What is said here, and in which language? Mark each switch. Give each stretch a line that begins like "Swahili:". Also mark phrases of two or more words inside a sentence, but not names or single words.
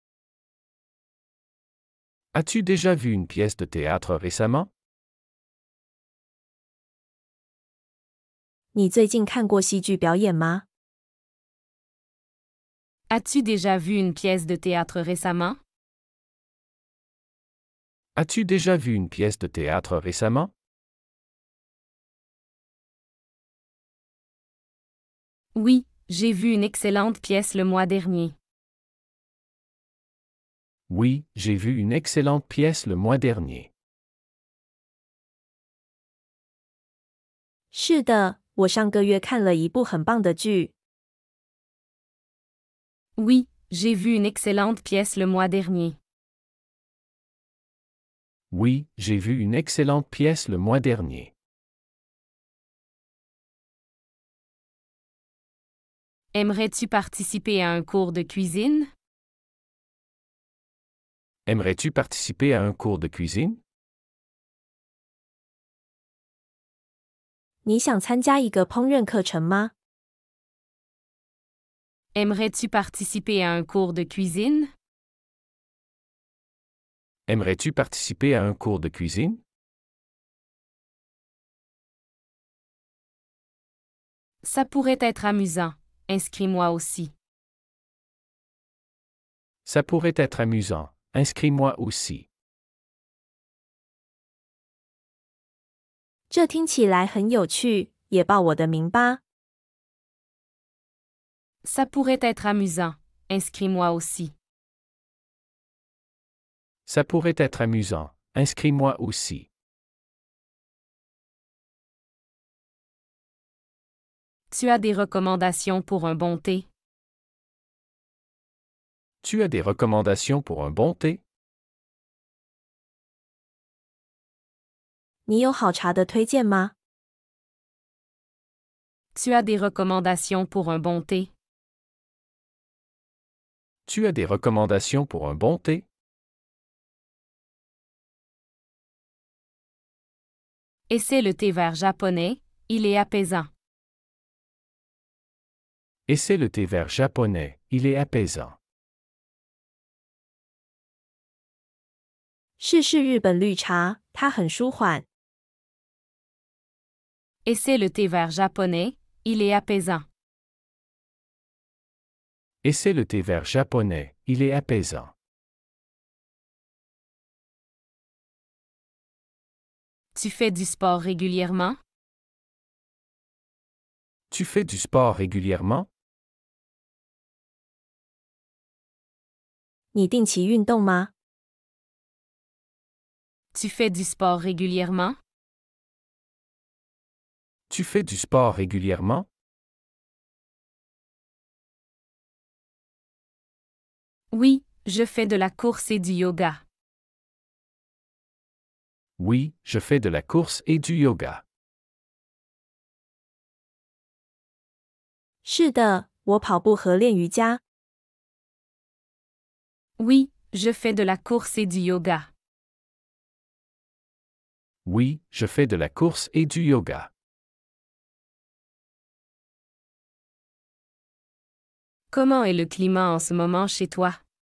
French: As-tu déjà vu une pièce de théâtre récemment?
Chinese: 你最近看过戏剧表演吗？
French: As-tu déjà vu une pièce de théâtre récemment? As-tu déjà vu une pièce de théâtre récemment? Oui, j'ai vu une excellente pièce le mois dernier. Oui, j'ai vu une excellente pièce le mois dernier.
Chinese: 是的，我上个月看了一部很棒的剧。
French: Oui, j'ai vu une excellente pièce le mois dernier. Oui, j'ai vu une excellente pièce le mois dernier. Aimerais-tu participer à un cours de cuisine? Aimerais-tu participer à un cours de cuisine?
Chinese: 你想参加一个烹饪课程吗？
French: Aimerais-tu participer à un cours de cuisine? Aimerais-tu participer à un cours de cuisine? Ça pourrait être amusant. Inscris-moi aussi. Ça pourrait être amusant. Inscris-moi aussi.
Chinese: 这听起来很有趣，也报我的名吧。
French: Ça pourrait être amusant. Inscris-moi aussi. Ça pourrait être amusant. Inscris-moi aussi. Tu as des recommandations pour un bon thé? Tu as des recommandations pour un bon thé?
Chinese: 你有好茶的推荐吗？
French: Tu as des recommandations pour un bon thé? Tu as des recommandations pour un bon thé? Essaie le thé vert japonais, il est apaisant. Essaie le thé vert japonais, il est apaisant.
Chinese: 试试日本绿茶，它很舒缓。
French: Essaie le thé vert japonais, il est apaisant. Essaie le thé vert japonais, il est apaisant. Tu fais du sport régulièrement? Tu fais du sport régulièrement?
Chinese: 你定期运动吗？
French: Tu fais du sport régulièrement? Tu fais du sport régulièrement? Oui, je fais de la course et du yoga. Oui, je fais de la course et du yoga.
Chinese: 是的，我跑步和练瑜伽。
French: Oui, je fais de la course et du yoga. Oui, je fais de la course et du yoga. Comment est le climat en ce moment chez toi?